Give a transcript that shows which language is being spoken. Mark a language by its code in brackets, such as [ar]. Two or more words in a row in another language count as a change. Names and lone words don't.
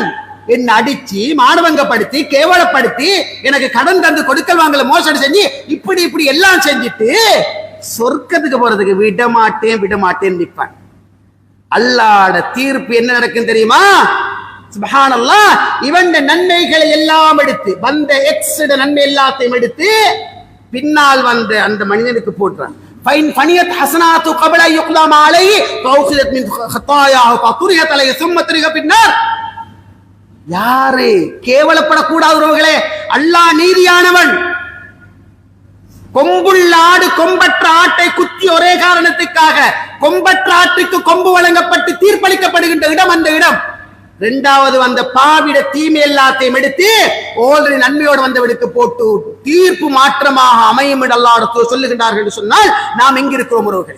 [ta] என்ன அடிச்சு மானவங்கப்படுத்தி கேவலப்படுத்தி எனக்கு கடன் தந்து கொடுக்கல் வாங்கல மோசடி செஞ்சு இப்படி இப்படி எல்லாம் செஞ்சுட்டு சொர்க்கத்துக்கு போறதுக்கு விட மாட்டேன் நிற்பான். அல்லாஹ்வுடைய தீர்ப்பு என்ன நடக்கும் தெரியுமா? சுப்ஹானல்லாஹ், இவன் நன்மைகளை எல்லாம் எடுத்து, வந்த எக்ஸ் நன்மை எல்லாத்தையும் எடுத்து பின்னால் வந்த அந்த மனிதனுக்கு போட்டுறான். [ar] فإن فنيت حسناته قبل ان يقضى عليه فاخذت من خطاياه فطرحت عليه ثم طرح في النار. [ta] யாரு கேவலப்படக்கூடாத உறவுகளே, அல்லாஹ் நீதியானவன். கொம்புள்ள ஆடு கொம்பற்ற ஆட்டை குத்தி ஒரே காரணத்துக்காக கொம்பற்ற ஆட்டுக்கு கொம்பு வழங்கப்பட்டு தீர்ப்பளிக்கப்படுகின்ற இடம் அந்த இடம். இரண்டாவது வந்த பாவிட தீமை எல்லாத்தையும் எடுத்து ஆல்ரெடி நன்மையோடு வந்தவனுக்கு போட்டு தீர்ப்பு மாற்றமாக அமையும் அல்லாஹ் சொல்லுகின்றார்கள் என்று சொன்னால் நாம் எங்க இருக்கிறோம் உறவுகளே?